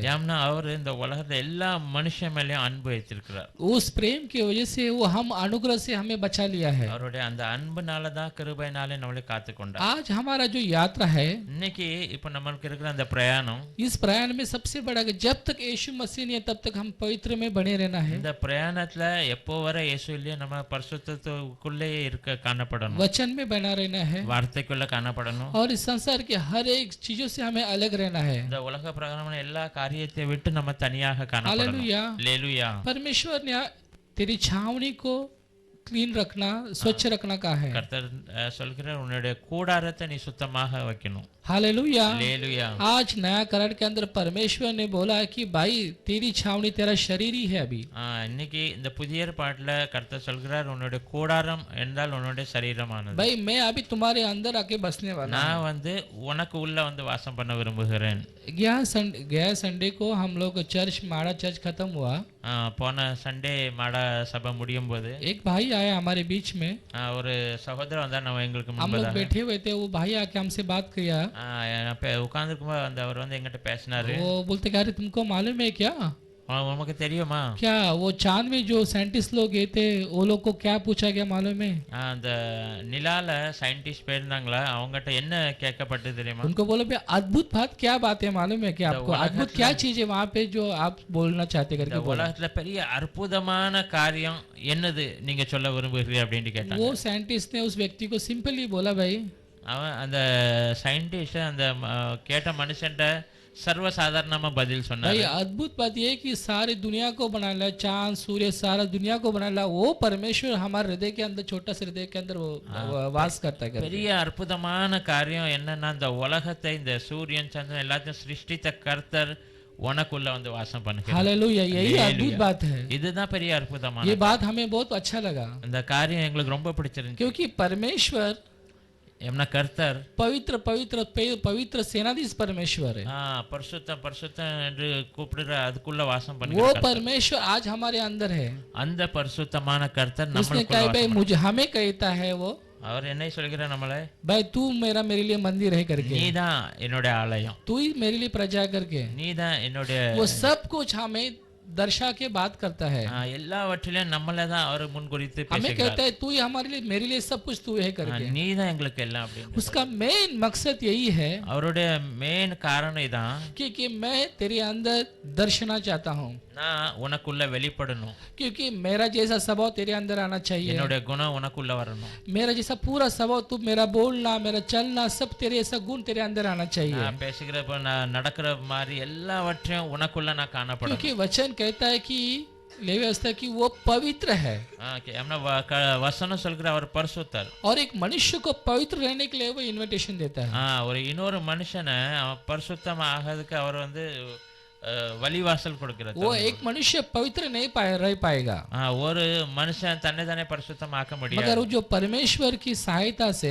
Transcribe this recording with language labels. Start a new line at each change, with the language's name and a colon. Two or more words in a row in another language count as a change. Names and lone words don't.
Tamil: ஏன்னா அவர் இந்த உலகத்துல எல்லா மனுஷன் மேலயும் அன்பு வைத்திருக்கிறார்.
Hindi: उस प्रेम की वजह से वो हम अनुग्रह से हमें बचा लिया है।
Tamil: அவருடைய அந்த அன்புனால தான் கிருபையினாலே நம்மளை காத்துக்கொண்டார்.
Hindi: आज हमारा जो यात्रा है,
Tamil: இன்னைக்கு இப்ப நமக்கு இருக்கிற அந்த பிரயாணம்,
Hindi: इस प्रयाण में सबसे बड़ा जब तक यीशु मसीह नहीं है तब तक हम पवित्र में बने रहना है।
Tamil: இந்த பிரயாணத்துல எப்போ வரை இயேசு இல்லையே நம்ம பரிசுத்தத்துக்குள்ளே இருக்க காணப்படணும்,
Hindi: वचन में बना रहना है,
Tamil: வார்த்தைக்குள்ள காணப்படணும்.
Hindi: और इस संसार के हर एक चीजों से हमें अलग रहना है।
Tamil: இந்த உலக பிரகாரமான எல்லா காரியத்தை விட்டு நம்ம தனியாக காணப்படணும்.
Hindi: हालेलुया।
Tamil: அல்லேலூயா.
Hindi: परमेश्वर ने तेरी छावनी को क्लीन रखना, स्वच्छ रखना कहा है।
Tamil: கர்த்தர் சொல்கிறார் உன்னுடைய கூடாரத்தை நீ சுத்தமாக வைக்கணும்.
Hindi: हालेलुया।
Tamil: அல்லேலூயா.
Hindi: आज नया करार के अंदर परमेश्वर ने बोला कि भाई तेरी छावनी तेरा शरीर ही है अभी।
Tamil: இன்னைக்கு இந்த புதிய ஏற்பாட்டுல கர்த்தர் சொல்கிறார் உன்னுடைய கூடாரம் என்றால் உன்னுடைய சரீரமானது.
Hindi: भाई मैं अभी तुम्हारे अंदर आके बसने वाला
Tamil: நான் வந்து உனக்கு உள்ள வந்து வாசம் பண்ண விரும்புகிறேன்.
Hindi: गया संडे को हम लोग चर्च माड़ा चर्च खत्म हुआ,
Tamil: போன சண்டே மாடா சபை முடியும் போது
Hindi: एक भाई आया हमारे बीच में।
Tamil: ஒரு சகோதரர் வந்தார் நம்ம எங்களுக்கு
Hindi: हम लोग
Tamil: முன்பதாக.
Hindi: बैठे हुए थे, वो भाई आके हमसे बात किया।
Tamil: உட்கார்ந்துருக்கும்போது அந்த அவர் வந்து எங்கிட்ட பேசினாரு.
Hindi: वो बोलते क्या रे तुमको मालूम है क्या,
Tamil: உமக்கு தெரியுமா
Hindi: क्या वो चांद में जो साइंटिस्ट लोग गए थे वो लोग को क्या पूछा गया मालूम है?
Tamil: அந்த நிலால சயின்டிஸ்ட் போயிருந்தாங்களா, அவங்ககிட்ட என்ன கேட்கப்பட்டது தெரியுமா?
Hindi: उनको बोलो भाई अद्भुत बात क्या बात है मालूम है क्या आपको? अद्भुत क्या चीज है वहाँ पे जो आप बोलना चाहते करके बोला।
Tamil: உலகத்துல பெரிய அற்புதமான காரியம் என்னது நீங்க சொல்ல விரும்புகிறீங்க அப்படின்னு கேட்டாங்க.
Hindi: वो साइंटिस्ट ने उस व्यक्ति को सिंपली बोला भाई
Tamil: அவன் அந்த சயின்டிஸ்ட் அந்த கேட்ட மனுஷன்ட்ட சர்வசாதாரணமா பதில்
Hindi: भाई
Tamil: சொன்னாரு.
Hindi: अद्भुत बात यह है कि सारी दुनिया को बनाना, चांद सूर्य सारा दुनिया को बनाना, वो परमेश्वर हमारे हृदय के अंदर, छोटा से हृदय के अंदर वो वास करता है करके।
Tamil: பெரிய அற்புதமான காரியம் என்னன்னா இந்த உலகத்தை இந்த சூரியன் சந்திரன் எல்லாத்தையும் சிருஷ்டித்த கர்த்தர் உனக்குள்ள வந்து வாசம் பண்ணுகிறார்.
Hindi: हालेलुया, यही अद्भुत बात है।
Tamil: இதுதான் பெரிய அற்புதமான
Hindi: ये बात हमें बहुत अच्छा लगा
Tamil: இந்த காரியம் எங்களுக்கு ரொம்ப பிடிச்சிருந்துச்சு.
Hindi: क्योंकि परमेश्वर
Tamil: எம்னா கர்த்தர்
Hindi: पवित्र पवित्र पवित्र सेनाधीश परमेश्वर है।
Tamil: பரிசுத்தம் பரிசுத்தம் என்று கூப்பிடுற அதுக்குள்ள வாசம்
Hindi: वो
Tamil: பண்ணுகிறார்.
Hindi: परमेश्वर आज हमारे अंदर है।
Tamil: அந்த பரிசுத்தமான கர்த்தர்
Hindi: उसने
Tamil: நம்மளுக்குள்ள
Hindi: कहा भाई
Tamil: வாசம்
Hindi: मुझे हमें कहता है वो
Tamil: அவர் என்ன சொல்கிறார் நம்மளை?
Hindi: भाई तू मेरे लिए मंदिर है करके,
Tamil: நீதான் என்னுடைய ஆலயம்,
Hindi: तू ही मेरे लिए प्रजा करके,
Tamil: நீதான் என்னுடைய
Hindi: वो सब कुछ हमें दर्शा के बात करता है।
Tamil: எல்லாவற்றிலும் நம்மளை தான் அவர் முன்குறித்து
Hindi: हमें
Tamil: பேசுகிறார்.
Hindi: कहता है तू ही हमारे लिए, मेरे लिए सब कुछ तू है करके।
Tamil: நீதான் எங்களுக்கு எல்லாம் அப்படின்னு.
Hindi: उसका मेन मकसद यही है
Tamil: அவருடைய மெயின் காரணம் இதான்,
Hindi: कि मैं तेरे अंदर दर्शना चाहता हूँ,
Tamil: நான் உனக்குள்ள வெளிப்படணும்,
Hindi: क्योंकि मेरा जैसा स्वभाव तेरे अंदर आना चाहिए,
Tamil: என்னுடைய குணம் உனக்குள்ள வரணும்,
Hindi: मेरा जैसा पूरा स्वभाव, तू मेरा बोलना मेरा चलना सब तेरे ऐसा गुण तेरे अंदर आना चाहिए।
Tamil: நான் பேசுகிறப்ப நான் நடக்கிற மாதிரி எல்லாவற்றையும் உனக்குள்ள நான் காணப்படணும்.
Hindi: क्योंकि वचन कहता है कि लेवी व्यवस्था की वो पवित्र है,
Tamil: வசனம் சொல்கிற அவர் பரிசுத்தர்.
Hindi: और एक मनुष्य को पवित्र रहने के लिए वो इनविटेशन देता है।
Tamil: ஒரு இன்னொரு மனுஷனை அவன் பரிசுத்தம் ஆகிறதுக்கு அவர் வந்து வழிவாசல் கொடுக்கிறார்.
Hindi: वो एक मनुष्य पवित्र नहीं रह पाएगा,
Tamil: ஒரு மனுஷன் தன்னை தானே பரிசுத்தம் ஆக்க முடியாது.
Hindi: मगर वो जो परमेश्वर की सहायता से,